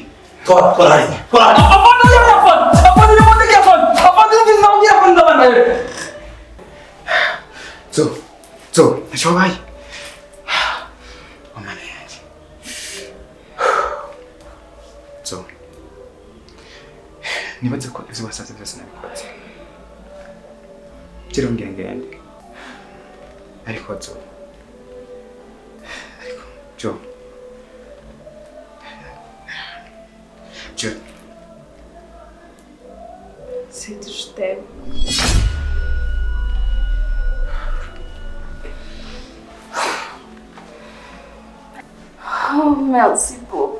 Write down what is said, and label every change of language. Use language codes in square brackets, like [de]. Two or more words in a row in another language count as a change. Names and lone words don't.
[rn] Tora. So, nashobaye. Omana yanje. So. Nibaze ko ivyo wasavye byose nabikoze. Kiro ngende. Ariko Jo. [fr] C'est que je t'aime. Oh, merci